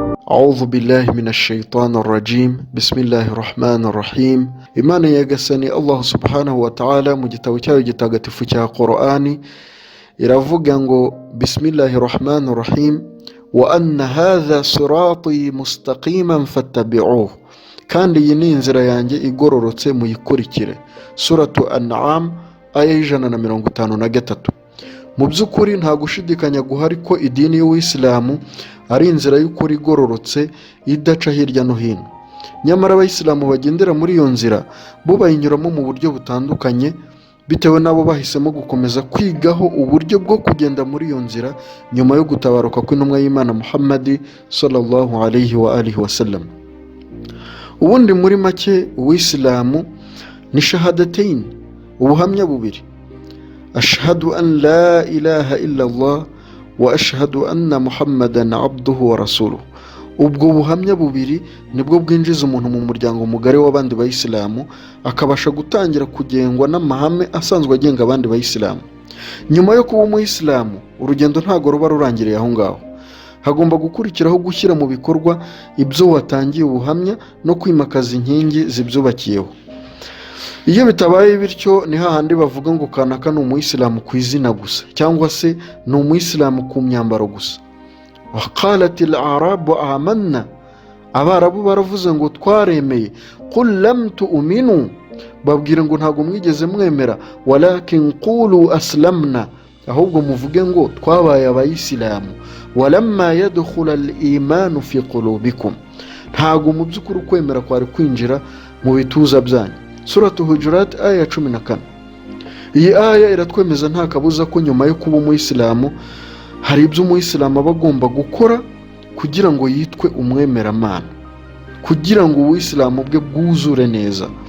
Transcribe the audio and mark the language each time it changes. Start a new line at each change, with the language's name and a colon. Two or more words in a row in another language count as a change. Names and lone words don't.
Arabic: أعوذ بالله من الشيطان الرجيم بسم الله الرحمن الرحيم
Kinyarwanda: Imana yagasani
Arabic: الله سبحانه وتعالى
Kinyarwanda: mu gitabo cyayo gitagatifu cya Qur'ani iravuga ngo
Arabic: بسم الله الرحمن الرحيم وأن هذا صراطي مستقيما فاتبعوه
Kinyarwanda: kandi iyi ni inzira yanjye igororotse muyikurikire. Suratu An'am aya 153. Mu by'ukuri nta gushidikanya guhari ko idini y'Uwisilamu ari inzira y'ukuri igororotse idaca hirya no hino. Nyamara abayisilamu bagendera muri iyo nzira bo bayinyuramo mu buryo butandukanye bitewe nabo bahisemo gukomeza kwigaho uburyo bwo kugenda muri iyo nzira nyuma yo gutabaruka kw'intumwa y'Imana Muhammad
Arabic: صلى الله عليه وآله وسلم.
Kinyarwanda: Ubundi muri make Uwisilamu ni shahadatain, ubuhamya bubiri:
Arabic: أشهد أن لا إله إلا الله وأشهد أن محمدا عبده ورسوله.
Kinyarwanda: Ubwo buhamya bubiri nibwo bwinjiza umuntu mu muryango mugari w'abandi bayisilamu, akabasha gutangira kugengwa n'amahame asanzwe agenga abandi bayisilamu. Nyuma yo kuba umuyisilamu, urugendo ntago ruba rurangiriye aho ngaho. Hagomba gukurikiraho gushyira mu bikorwa ibyo watangiye ubuhamya no kwimakaza inkingi zibyubakiyeho. Iyo bitabaye bityo ni hahandi bavuga ngo kanaka ni umuyisilamu ku izina gusa, cyangwa se ni umuyisilamu ku myambaro gusa.
Arabic: وقالت الأعراب آمنا,
Kinyarwanda: abarabu baravuze ngo twaremeye.
Arabic: قل لم تؤمنوا,
Kinyarwanda: babwira ngo ntago mwigeze mwemera.
Arabic: ولكن قولوا أسلمنا,
Kinyarwanda: ahubwo muvuge ngo twabaye abayisilamu.
Arabic: ولما يدخل الإيمان في قلوبكم,
Kinyarwanda: ntago mu by'ukuri kwemera kwari kwinjira mu bituza byanyu. Suratu Hujurat aya 14. Iyi aya iratwemeza nta kabuza ko nyuma yo kuba umuyisilamu hari ibyo umuyisilamu aba agomba gukora kugira ngo yitwe umwemeramana, kugira ngo ubuyisilamu bwe bwuzure neza.